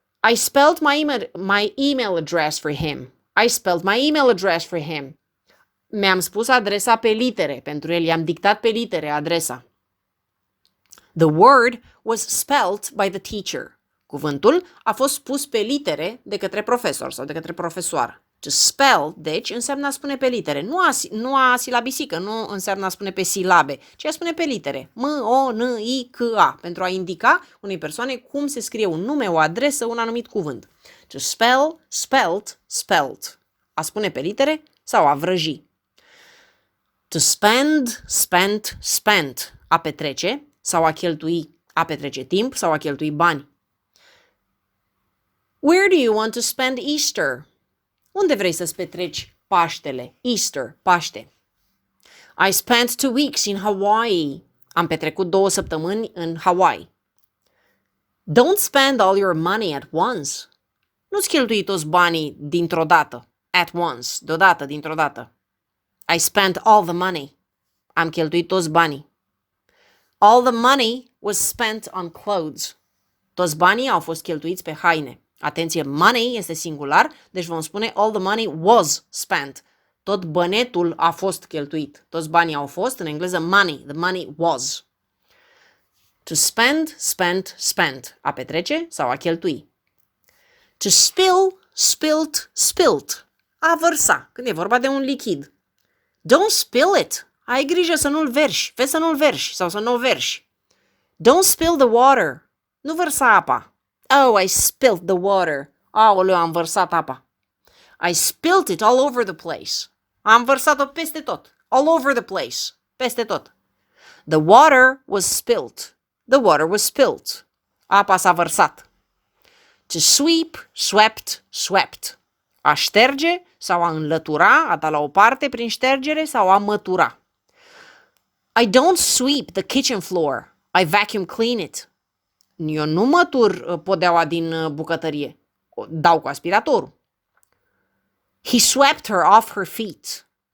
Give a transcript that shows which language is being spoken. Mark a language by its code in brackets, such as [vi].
[en] I spelled my email address for him. I spelled my email address for him. [ro] Mi-am spus adresa pe litere. Pentru el i-am dictat pe litere adresa. [en] The word was spelt by the teacher. [ro] Cuvântul a fost spus pe litere de către profesor sau de către profesoară. To spell, deci, înseamnă a spune pe litere. Nu a silabisică, nu înseamnă a spune pe silabe, ci a spune pe litere. M-O-N-I-C-A, pentru a indica unei persoane cum se scrie un nume, o adresă, un anumit cuvânt. [en] To spell, spelt, spelt. [ro] A spune pe litere sau a vrăji. [en] To spend, spent, spent. [ro] A petrece sau a cheltui. A petrece timp sau a cheltui bani. [en] Where do you want to spend Easter? [ro] Unde vrei să-ți petreci Paștele? Easter, Paște. [en] I spent 2 weeks in Hawaii. [ro] Am petrecut 2 săptămâni în Hawaii. [en] Don't spend all your money at once. [ro] Nu-ți cheltui toți banii dintr-o dată. [en] At once, [ro] deodată, dintr-o dată. [en] I spent all the money. [ro] Am cheltuit toți banii. [en] All the money was spent on clothes. [ro] Toți banii au fost cheltuiți pe haine. Atenție, money este singular, deci vom spune [en] all the money was spent. [ro] Tot bănetul a fost cheltuit. Toți banii au fost, în engleză money, [en] the money was. To spend, spent, spent. [ro] A petrece sau a cheltui. [en] To spill, spilt, spilt. [ro] A vărsa, când e vorba de un lichid. [en] Don't spill it. [ro] Ai grijă să nu-l verși. Vezi să nu-l verși sau să nu-l verși. [en] Don't spill the water. [ro] Nu vărsa apa. [en] Oh, I spilled the water. [ro] Aoleu, am vărsat apa. [en] I spilled it all over the place. [ro] Am vărsat-o peste tot. [en] All over the place. [ro] Peste tot. [en] The water was spilled. The water was spilled. [ro] Apa s-a vărsat. [en] To sweep, swept, swept. [ro] A șterge sau a înlătura, a da la o parte prin ștergere sau a mătura. [en] I don't sweep the kitchen floor. I vacuum clean it. [ro] Eu nu mătur podeaua din bucătărie. O dau cu aspiratorul. [en] He swept her off her feet.